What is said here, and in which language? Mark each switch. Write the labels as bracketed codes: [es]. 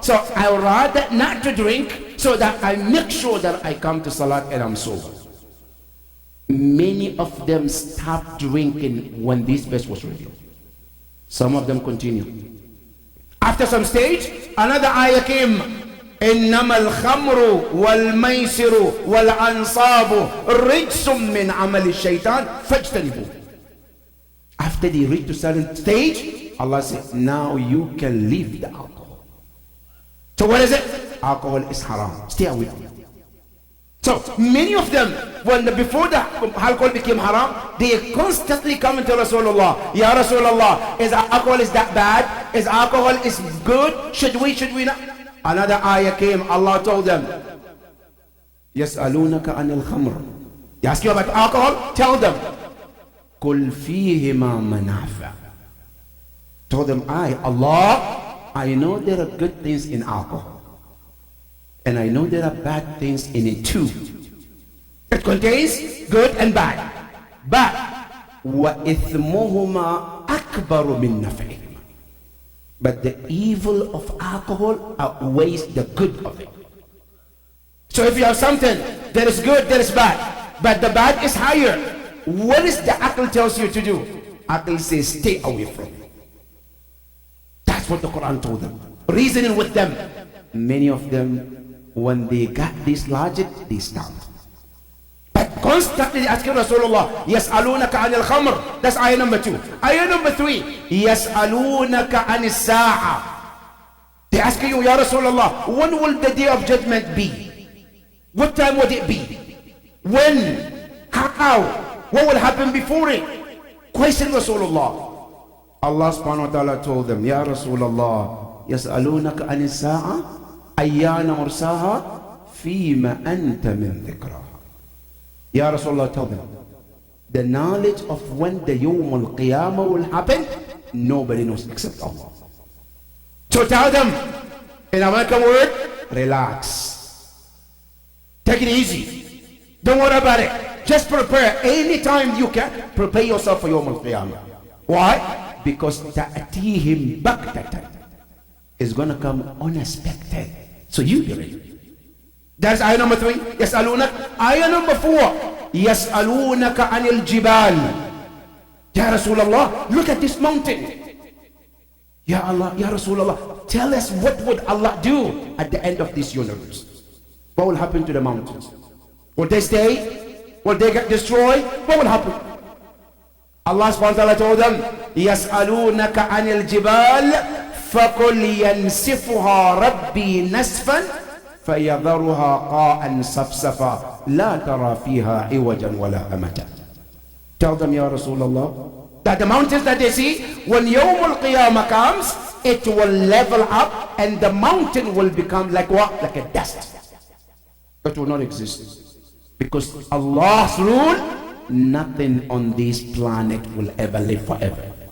[en] So I would rather not to drink, so that I make sure that I come to Salat and I'm sober. Many of them stopped drinking when this verse was revealed. Some of them continue. After some stage, another ayah came. [ar] إنما الخمر والميسر والأنصاب رجس من عمل الشيطان فاجتنبوه. [en] After they reach to certain stage, Allah said, now you can leave the alcohol. So what is it? Alcohol is haram. Stay away from it. So many of them, before the alcohol became haram, they constantly come to Rasulullah. Ya Rasulullah, is alcohol is that bad? Is alcohol is good? Should we not? Another ayah came, Allah told them, [ar] يَسْأَلُونَكَ عَنِ الْخَمْرِ. [en] They ask you about alcohol? Tell them, [ar] قُلْ فِيهِمَا مَنَافِعُ. [en] Told them, Allah, I know there are good things in alcohol, and I know there are bad things in it too. It contains good and bad. But [ar] وَإِثْمُهُمَا أَكْبَرُ مِنْ نَفْعِهِمَا. [en] But the evil of alcohol outweighs the good of it. So if you have something that is good, that is bad, but the bad is higher, what is the aql tells you to do? Aql says stay away from it. That's what the Quran told them. Reasoning with them. Many of them, when they got this logic, they stopped. But constantly asking Rasulullah, [ar] يَسْأَلُونَكَ عَنِ الْخَمْرِ. [en] That's ayah number 2. Ayah number 3, [ar] يَسْأَلُونَكَ عَنِ السَّاعَةِ. [en] They ask you, Ya Rasulullah, when will the day of judgment be? What time would it be? When? How? What will happen before it? Question Rasulullah. Allah subhanahu wa ta'ala told them, Ya Rasulullah, [ar] يَسْأَلُونَكَ عَنِ السَّاعَةِ أَيَّانَ مُرْسَاهَا فِيمَ أَنْتَ مِنْ ذِكْرَهَا. [en] Ya Rasulullah, tell them, the knowledge of when the Yawm al-Qiyamah will happen, nobody knows except Allah. So tell them, in American word, relax. Take it easy. Don't worry about it. Just prepare anytime you can. Prepare yourself for Yawm al-Qiyamah. Why? Because [ar] ta'atihim baktatan [en] is going to come unexpected. So you be ready. That's ayah number 3. Yas'alunak. Ayah number 4. [ar] Yas'alunaka anil jibal. [en] Ya Rasulullah, look at this mountain. Ya Allah, Ya Rasulullah, tell us what would Allah do at the end of this universe? What will happen to the mountains? Will they stay? Will they get destroyed? What will happen? Allah subhanahu wa ta'ala told them, [ar] يَسْأَلُونَكَ عَنِ الْجِبَالِ فَقُلْ يَنْسِفُهَا رَبِّي نَسْفًا فَيَذَرُهَا قَاءً صَفْصَفًا لَا تَرَى فِيهَا عِوَجًا وَلَا أَمَتًا. [en] Tell them, Ya Rasulullah, that the mountains that they see, when Yawm al-Qiyamah comes, it will level up and the mountain will become like what? Like a dust. It will not exist. Because Allah's rule, nothing on this planet will ever live forever.